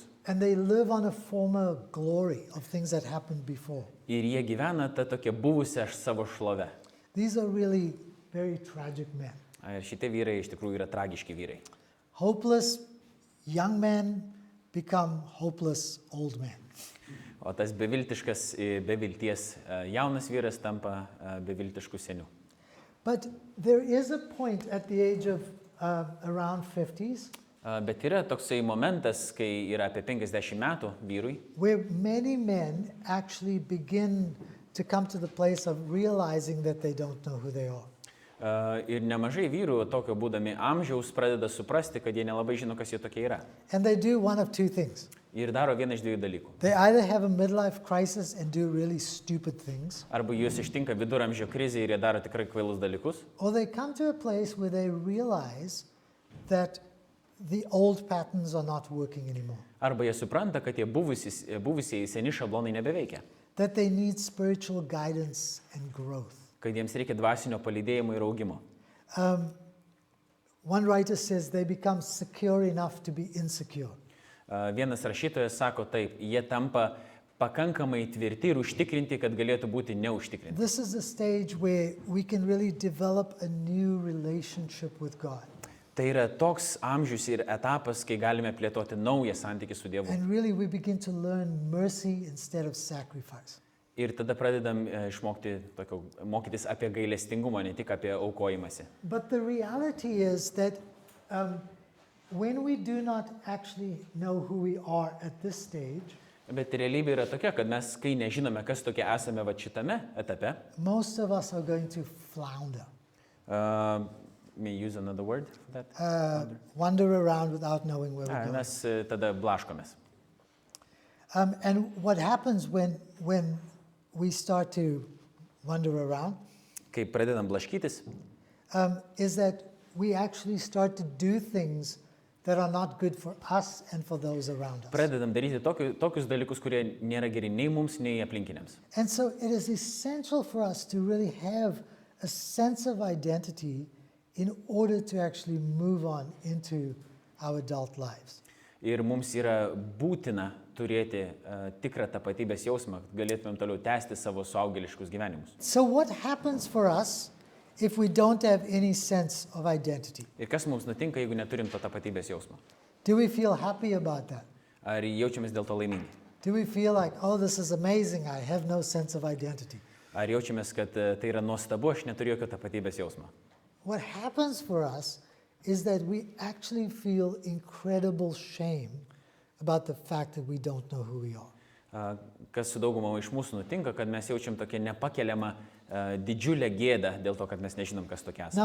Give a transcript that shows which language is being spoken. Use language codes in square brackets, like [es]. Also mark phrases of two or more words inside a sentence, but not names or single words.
[en] And they live on a former glory of things that happened before. [lt] Ir jie gyvena tą tokią buvusią savo šlovę. [en] These are really very tragic men. [lt] Ir šitie vyrai iš tikrųjų yra tragiški vyrai. [en] Hopeless young men become hopeless old men. [lt] O tas beviltiškas, bevilties jaunas vyras tampa beviltišku seniu. [en] But there is a point at the age of around 50s [lt] Bet yra toksai momentas, kai yra apie 50 metų vyrui, [en] where many men actually begin to come to the place of realizing that they don't know who they are. [lt] ir nemažai vyrų tokio būdami amžiaus pradeda suprasti, kad jie nelabai žino, kas jie tokie yra. [en] And they do one of two things. [lt] Ir daro vieną iš dviejų dalykų. [en] They either have a midlife crisis and do really stupid things, [lt] Arba juos ištinka viduramžio krizė ir jie daro tikrai kvailus dalykus, [en] or they come to a place where they realize that the old patterns are not working anymore, [lt] arba jie supranta, kad tie buvusieji seni šablonai nebeveikia, [en] that they need spiritual guidance and growth. [lt] kad jiems reikia dvasinio palydėjimo ir augimo. [en] One writer says they become secure enough to be insecure. [lt] Vienas rašytojas sako taip, jie tampa pakankamai tvirti ir užtikrinti, kad galėtų būti neužtikrinti. [en] This is a stage where we can really develop a new relationship with God. [lt] Tai yra toks amžius ir etapas, kai galime plėtoti naują santykį su Dievu. [en] And really we begin to learn mercy instead of sacrifice. [lt] Ir tada pradedam mokytis apie gailestingumą, ne tik apie aukojimąsi. [en] But the reality is that when we do not actually know who we are at this stage, [lt] Bet realybė yra tokia, kad mes, kai nežinome, kas tokie esame va šitame etape, [en] most of us are going to flounder, may use another word for that? wander around without knowing where we're going. [lt] Mes tada blaškomės. [en] And what happens when we start to wander around [lt] Kai pradedam blaškytis, [en] is that we actually start to do things that are not good for us and for those around us. [lt] pradedam daryti tokius dalykus, kurie nėra geri nei mums, nei aplinkiniams. [en] And so it is essential for us to really have a sense of identity in order to actually move on into our adult lives. [lt] Ir mums yra būtina turėti tikrą tapatybės jausmą, kad galėtumėm toliau tęsti savo suaugėliškus gyvenimus. [en] So what happens for us if we don't have any sense of identity? [lt] Ir kas mums nutinka, jeigu neturim to tapatybės jausmo? [en] Do we feel happy about that? [lt] Ar jaučiamės dėl to laimingi? [en] Do we feel like, oh, this is amazing, I have no sense of identity? [lt] Ar jaučiamės, kad tai yra nuostabu, aš neturiu jokio tapatybės jausmo? [en] What happens for us is that we actually feel incredible shame about the fact that we don't know who we are. [lt] Kas su dauguma iš mūsų nutinka, kad mes jaučiam tokią nepakeliamą didžiulę gėdą dėl to, kad mes nežinom, kas tokia esame.